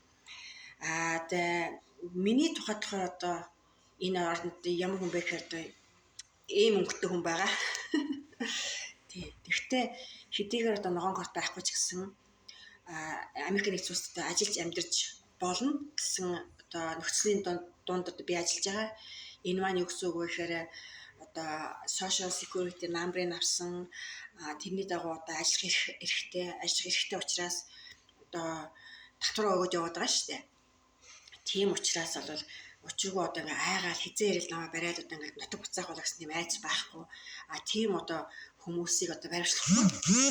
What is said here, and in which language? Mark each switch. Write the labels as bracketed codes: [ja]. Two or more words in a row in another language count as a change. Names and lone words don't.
[mn] Миний тухайд болохоор одоо энэ орнд ямар хүн бэ гэхээр одоо ийм өнгөтэй хүн байгаа. Тэгвэл хэдийгээр одоо ногоон карт байхгүй ч гэсэн Америк нэгдсэн улсад ажиллаж амьдарч болно гэсэн одоо нөхцөлийн дунд одоо би ажиллаж байгаа. Энэ маань юу гэсэн үг вэ гэхээр одоо [en] social security number- [mn] ыг авсан тэрний дагуу одоо ажиллах эрхтэй учраас одоо татвараа өгөөд яваад байгаа шүү дээ. Тийм учраас бол учиргүй одоо ингээ айгаал хизээ ирэл намаа бариад одоо ингээ нутаг буцаах болох гэсэн тийм айц байхгүй. Тийм одоо хүмүүсийг одоо баримтлахгүй.